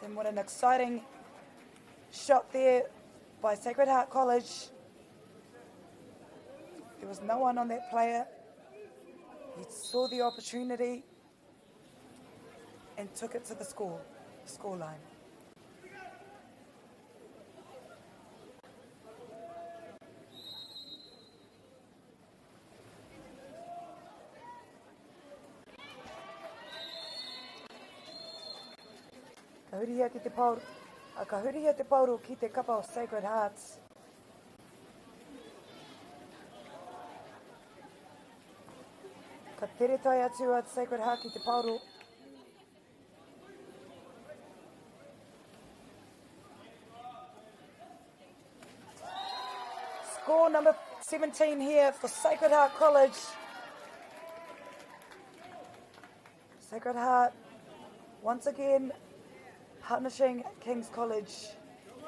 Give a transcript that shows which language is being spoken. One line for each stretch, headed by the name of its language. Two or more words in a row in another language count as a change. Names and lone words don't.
English: And what an exciting shot there by Sacred Heart College. There was no one on that player. He saw the opportunity and took it to the scoreline.
Māori: Ka hurihia ki te pauro, ka hurihia te pauro ki te kapa o Sacred Hearts. Ka tere tai atu at Sacred Heart ki te pauro.
English: Score number 17 here for Sacred Heart College. Sacred Heart, once again, punishing King's College.